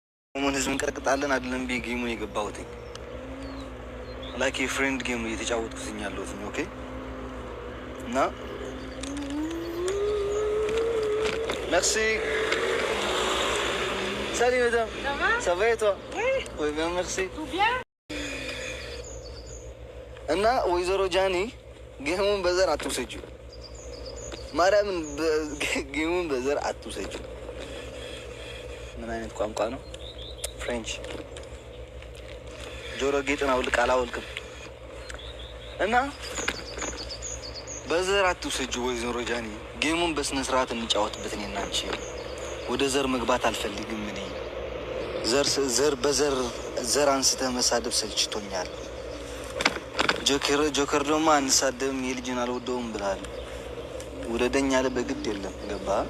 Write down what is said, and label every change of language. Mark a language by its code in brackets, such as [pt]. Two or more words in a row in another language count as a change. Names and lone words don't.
[am] ምን ህዝብን ቀጥቅጣለን አይደለም ጌሙን የገባሁት [en] like friend game [am] እየተጫወትኩኝ ያለሁት ኦኬ እና [fr] merci salut madame ça va et toi oui bien merci tout bien [am] እና ወይዘሮ ጃኒ ጌሙን በዘር አትውሰጂ ማርያምን ጌሙን በዘር አትውሰጂ ምን አይነት ቋንቋ ነው ፍሬንች ጆሮ ጌጥን አውልቅ አላወልቅም እና በዘር አትውሰጂ ወይዘሮ ጃኒ ጌሙን በስነ ስርዓት እንጫወትበት እኔና አንቺ ወደ ዘር መግባት አልፈልግም እኔ ዘር በዘር ዘር አንስተ መሳደብ ሰልችቶኛል ጆከር ደግሞ አንሳደብም የልጅን አልወደውም ብላል ወለደኛ አለ በግድ የለም ገባ